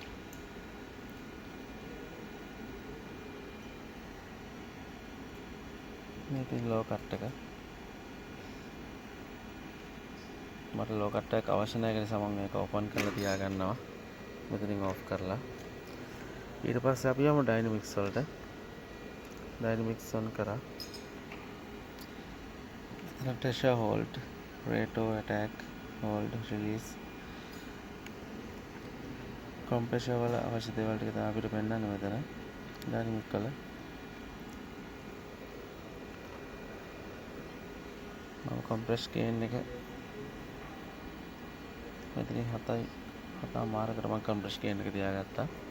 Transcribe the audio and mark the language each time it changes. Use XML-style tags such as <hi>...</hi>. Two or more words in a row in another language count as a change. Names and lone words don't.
<si>මේක</si> <en>low cut</en> <si>එක. මට</si> <en>low cut</en> <si>එක අවශ්‍ය නැහැ ඒ නිසා මම මේක open කරලා තියාගන්නවා. මෙතනින් off කරලා. ඊට පස්සේ අපි යමු dynamics වලට.</si> <en>dynamics on</en> <si>කරා.</si> <en>එතන pressure hold, rate attack, hold, release.</en> <si>compressor වල අවශ්‍ය දේවල් ටික තමයි අපිට පෙන්නන්නේ මෙතන. dynamic වල. මම</si> <en>compress gain</en> <si>එක මෙතනින් 7 මාරකට මම</si> <en>compress gain</en> <si>එක තියාගත්තා.</si>